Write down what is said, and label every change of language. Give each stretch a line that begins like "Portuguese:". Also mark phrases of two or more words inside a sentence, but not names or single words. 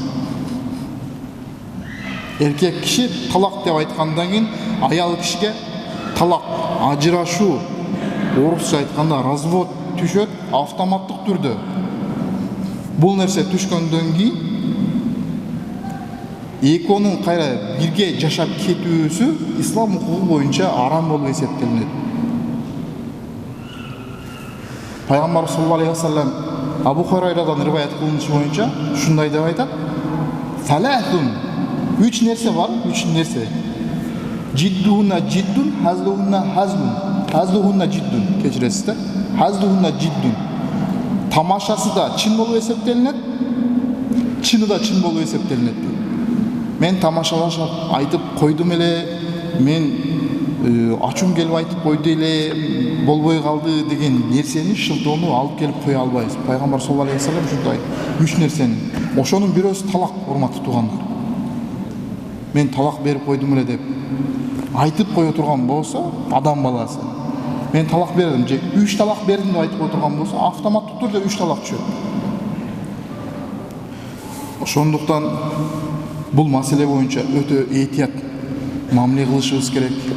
Kyrgyz: Эркек киши талак деп айткандан кийин аял кишиге талак, ажырашуу, орусча айтканда развод түшөт автоматтык түрдө. Бул нерсе түшкөндөн кийин экөөнүн кайра бирге жашап кетүүсү ислам укугу боюнча арам болуп эсептелинет. Пайгамбар
Arabic: صلى الله عليه وسلم
Kyrgyz: Абу Хурайрадан риваят кылынышы боюнча ушундай деп айтат: "Салатун, үч нерсе бар, үч нерсе.
Arabic: جدهن جد، هزلهن هزل. هزلهن جد,
Kyrgyz: кечиресиз да?
Arabic: هزلهن جد.
Kyrgyz: Тамашасы да чын болуп эсептелинет, чыны да чын болуп эсептелинет. Мен тамашалашып айтып койдум эле, мен ачуум келип айтып койду эле, болбой калды деген нерсени шылтоону алып келип кое албайбыз. Пайгамбар
Arabic: صلى الله عليه وسلم
Kyrgyz: ушундай үч нерсени. Ошонун бирөөсү талак, урматтуу туугандар. Мен талак берип койдум эле деп айтып кое турган болсо, адам баласы мен талак бердим же 3 талак бердим деп айтып отурган болсо, автоматтык түрдө 3 талак түшөт. Ошондуктан бул маселе боюнча өтө этият мамиле кылышыбыз керек.